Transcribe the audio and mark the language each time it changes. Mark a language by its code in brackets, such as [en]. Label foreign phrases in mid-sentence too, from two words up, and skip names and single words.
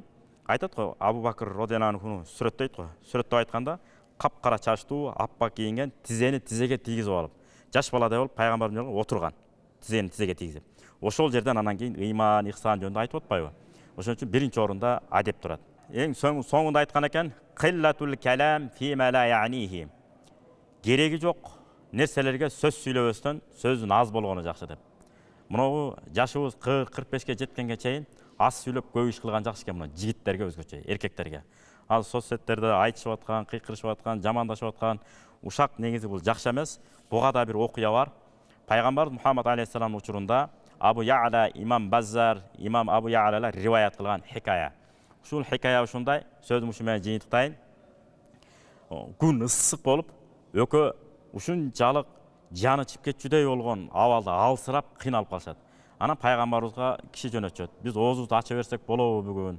[ky] Айтат го Абу Бакр [ar] رضي الله عنه [ky] сүрөттөйт го. Сүрөттөп айтканда капкара чачтуу, аппак кийинген, тизени тизеге тийгизип алып, жаш баладай болуп пайгамбар эмне кылып отурган. Тизени тизеге тийгизип. Ошол жерден анан кийин ыйман, ихсан жөнүндө айтып атпайбы? Ошон үчүн биринчи орунда адеп турат. Эң соңунда айткан экен, [ar] قلة الكلام فيما لا يعنيه. [ky] Кереги жок нерселерге сөз сүйлөбөстөн сөздүн аз болгону жакшы деп. Мынау жашыбыз 40-45ке жеткенге чейин аз сүйлөп көп иш кылган жакшы экен мына жигиттерге өзгөчө, эркектерге. Ал соцсеттерде айтышып аткан, кыйкырышып аткан, жамандашып аткан ушак негизи бул жакшы эмес. Буга да бир окуя бар. Пайгамбар Мухаммад алейхиссалам учурунда Абу Я'ла, имам Баззар, имам Абу Я'лалар риwayat кылган хикая. Ушул хикая ушундай, сөзүм ушу менен жыйынтыктайын. Күн ысык болуп, өкө ушунчалык жаны чип кетчүдөй болгон абалда алсырап кыйналып калышат. Анан пайгамбарыбызга киши жөнөтчүт. Биз оозубузду ача берсек болобу бүгүн?